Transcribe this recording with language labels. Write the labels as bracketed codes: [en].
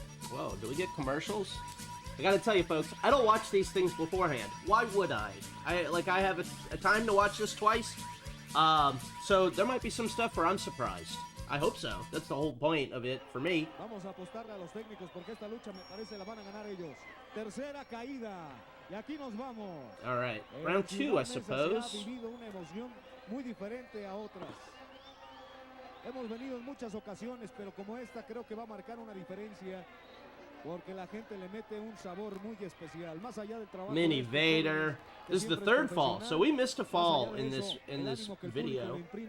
[en] Whoa, do we get commercials? I gotta tell you folks, I don't watch these things beforehand. Why would I? I have a time to watch this twice. So there might be some stuff where I'm surprised. I hope so. That's the whole point of it for me. [es] Vamos a apostarle a los técnicos porque esta lucha me parece la van a ganar ellos. Tercera caída. Y aquí nos vamos. [en] All right, round 2, I suppose. [es] Ha vivido una emoción muy diferente a otras. Hemos venido en muchas ocasiones, pero como esta creo que va a marcar una diferencia porque la gente le mete un sabor muy especial, más allá del trabajo. [en] Mini Vader. This is the third fall, so we missed a fall in this video.